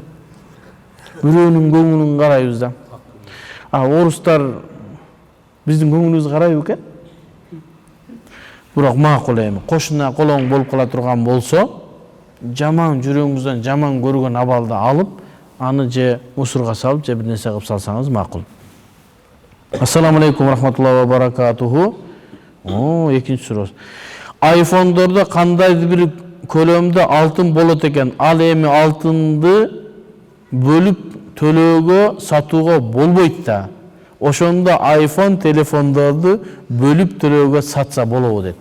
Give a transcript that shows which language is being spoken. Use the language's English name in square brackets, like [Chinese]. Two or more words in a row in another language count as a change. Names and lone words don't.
[Kyrgyz] Бирөөнүн көңүлүн карайбыз да. Орустар биздин көңүлүбүздү карайбы экен? Бирок макул эми кошуна колоң болуп кала турган болсо, жаман жүрөгүңүздөн жаман көргөн абалды алып, аны же мусорго салып, же бир нерсе кылып салсаңыз макул. [Arabic] السلام عليكم ورحمة الله وبركاته. [Kyrgyz] Экинчи суроо. iPhone'дордо кандайдыр бир көлөмдө алтын болот экен. Ал эми алтынды бөлүп төлөөгө сатууга болбойт да. Ошондо iPhone телефондорду бөлүп төлөөгө сатса болобу дейт.